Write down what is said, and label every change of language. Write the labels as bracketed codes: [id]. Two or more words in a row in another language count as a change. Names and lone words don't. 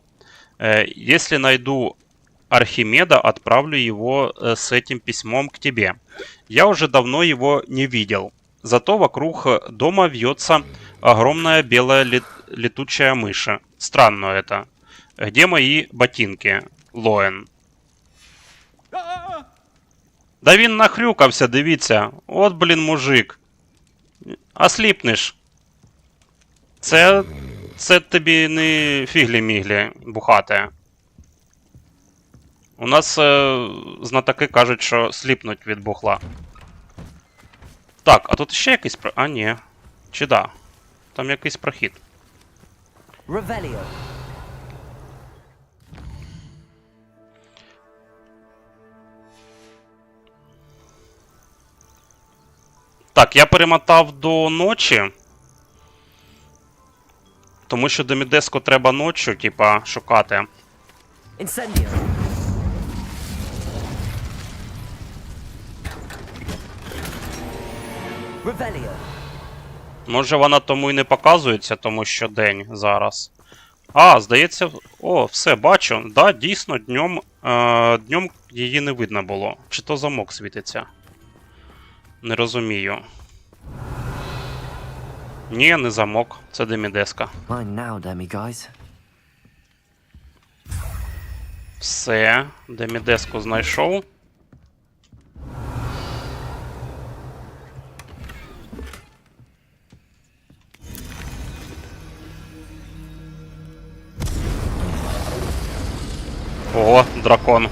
[ru] Если найду Архимеда, отправлю его с этим письмом к тебе. Я уже давно его не видел. зато вокруг дома вьется огромная белая летучая мышь. Странно это. Где мои ботинки, Лоен? [uk] Да він нахрюкався, дивіться. От, блін, мужик. Осліпнеш. Це тобі не фіглі-міглі бухати. У нас знатоки кажуть, що сліпнуть від бухла. Так, а тут ще якийсь про... А, ні. Чи да? Там якийсь прохід. Revelio. Так, я перемотав до ночі. Тому що Демідеску треба ночі, типа, шукати. Incendio. Revelio. Може вона тому і не показується, тому що день зараз. А, здається... О, все, бачу. Да, дійсно, днем її не видно було. Чи то замок світиться? Не розумію. Ні, не замок. Це Демідеска. [en] Mine now, Demi guys. [uk] Все. Демідеску знайшов. Ого, дракон.